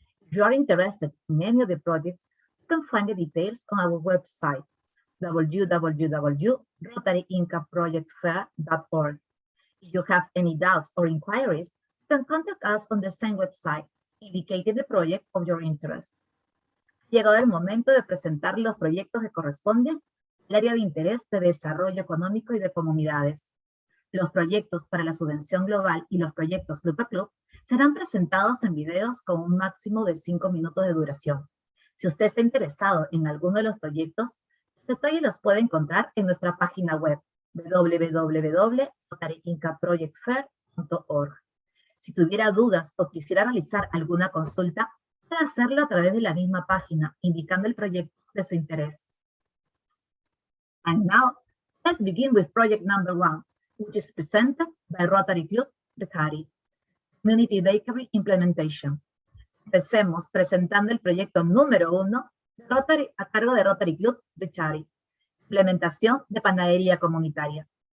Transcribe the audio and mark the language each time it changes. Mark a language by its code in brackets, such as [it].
[en] If you are interested in any of the projects, you can find the details on our website, www.rotaryinkaprojectfair.org. If you have any doubts or inquiries, you can contact us on the same website, indicating the project of your interest. [es] Ha llegado el momento de presentar los proyectos que corresponden al área de interés de desarrollo económico y de comunidades. Los proyectos para la subvención global y los proyectos Club a Club serán presentados en videos con un máximo de 5 minutos de duración. Si usted está interesado en alguno de los proyectos, los detalles los puede encontrar en nuestra página web www.rotaryinkaprojectfair.org. Si tuviera dudas o quisiera realizar alguna consulta, puede hacerlo a través de la misma página, indicando el proyecto de su interés. [en] And now, let's begin with project number 1, which is presented by Rotary Club Rotary, Community Bakery Implementation. [es] Empecemos presentando el proyecto número 1 de Rotary a cargo de Rotary Club Rotary, implementación de panadería comunitaria.